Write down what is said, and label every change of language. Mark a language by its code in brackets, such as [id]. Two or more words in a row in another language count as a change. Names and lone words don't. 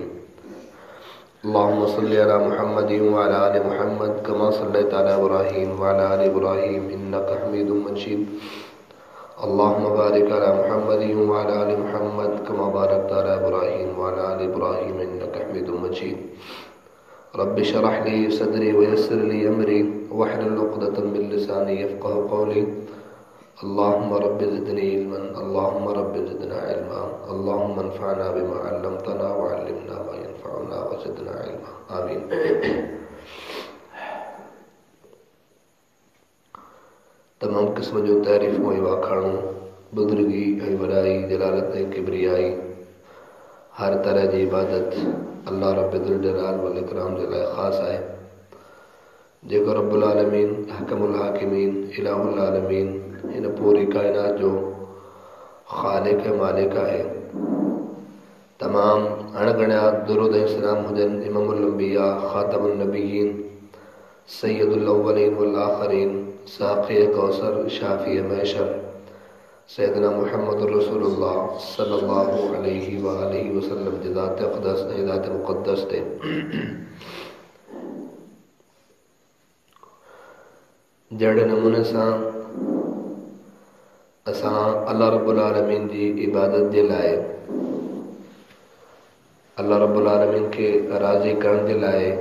[ar] اللهم صل على محمد وعلى آل محمد كما صليت على إبراهيم وعلى آل إبراهيم إنك حميد مجيد. اللهم بارك على محمد وعلى آل محمد كما باركت على إبراهيم وعلى آل إبراهيم إنك حميد مجيد. رب اشرح لي صدري ويسر لي أمري واحلل عقدة من لساني يفقهوا قولي. اللهم رب زدني علما، اللهم رب زدنا علما، اللهم انفعنا بما علمتنا وعلمنا ما ينفعنا وزدنا علما. आमीन। [sd] तमाम क़िस्म जो तारीफ़ूं ऐं वाखाणूं, बुज़ुर्गी ऐं वॾाई, जलालत ऐं किबरियाई, हर तरह जी इबादत अल्लाह [ar] رب الجلال والإكرام [sd] जे लाइ ख़ासि आहे, जेको [ar] رب العالمين أحكم الحاكمين إله العالمين [sd] हिन पूरी काइनात जो ख़ालिक़ ऐं मालिक आहे। तमाम अणगणिया दुरूद ऐं सलाम हुजनि [ar] إمام الأنبياء خاتم النبيين سيد الأولين والآخرين ساقي كوثر شافع محشر سيدنا محمد رسول الله صلى الله عليه وآله وسلم [sd] जी ज़ात अक़दस ऐं ज़ात मुक़द्दस ते। जहिड़े नमूने सां असां [ar] الله رب العالمين [sd] जी इबादत जे लाइ, [ar] الله رب العالمين [sd] खे राज़ी करण जे लाइ,